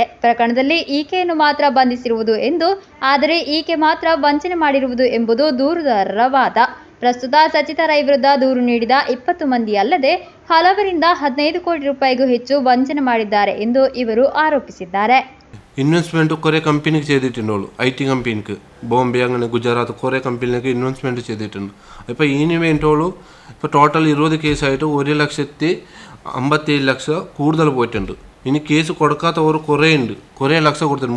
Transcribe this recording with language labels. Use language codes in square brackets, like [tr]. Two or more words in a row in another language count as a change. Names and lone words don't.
[kn] ಪ್ರಕರಣದಲ್ಲಿ ಈಕೆಯನ್ನು ಮಾತ್ರ ಬಂಧಿಸಿರುವುದು ಎಂದು, ಆದರೆ ಈಕೆ ಮಾತ್ರ ವಂಚನೆ ಮಾಡಿರುವುದು ಎಂಬುದು ದೂರುದಾರರ ವಾದ. ಪ್ರಸ್ತುತ ಸಚಿತಾ ರೈ ವಿರುದ್ಧ ದೂರು ನೀಡಿದ 20 ಮಂದಿ ಅಲ್ಲದೆ ಹಲವರಿಂದ 15 ಕೋಟಿ ರೂಪಾಯಿಗೂ ಹೆಚ್ಚು ವಂಚನೆ ಮಾಡಿದ್ದಾರೆ ಎಂದು ಇವರು ಆರೋಪಿಸಿದ್ದಾರೆ. [ml] ഇൻവെസ്റ്റ്മെൻറ്റ് കുറേ കമ്പനിക്ക് ചെയ്തിട്ടുണ്ടോളൂ. IT കമ്പനിക്ക് ബോംബെ, അങ്ങനെ ഗുജറാത്ത് കുറേ കമ്പനിക്ക് ഇൻവെസ്റ്റ്മെൻറ്റ് ചെയ്തിട്ടുണ്ട്. ഇപ്പോൾ ഇതിന് വേണ്ടിയുള്ളൂ ഇപ്പോൾ ടോട്ടൽ 20 കേസായിട്ട് 1,57,00,000 കൂടുതൽ പോയിട്ടുണ്ട്. ഇനി കേസ് കൊടുക്കാത്തവർ കുറേ ഉണ്ട്. കുറേ ലക്ഷം കൊടുത്തിട്ടുണ്ട്.